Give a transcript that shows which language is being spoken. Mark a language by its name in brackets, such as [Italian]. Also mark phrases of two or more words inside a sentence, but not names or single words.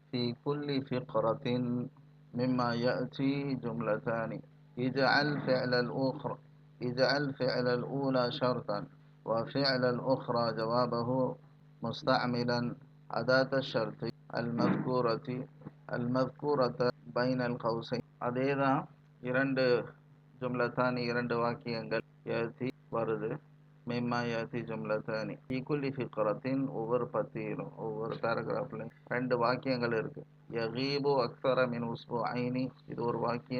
[Arabic] في كل فقرة مما يأتي جملتان. اجعل فعل الأولى شرطا وفعل الأخرى جوابه مستعملا أداة الشرط المذكورة بين القوسين. [Tamil] அதேதான் இரண்டு ஜும்லத்தானி, இரண்டு வாக்கியங்கள் யாத்தி வருது. [Arabic] مما يأتي جملتان في كل فقرة, [Tamil] ஒவ்வொரு பத்தியிலும் ஒவ்வொரு பேராகிராஃப்லையும் ரெண்டு வாக்கியங்கள் இருக்கு. [Arabic] يغيب أكثر من أسبوعين, [Tamil] இது ஒரு வாக்கியம்.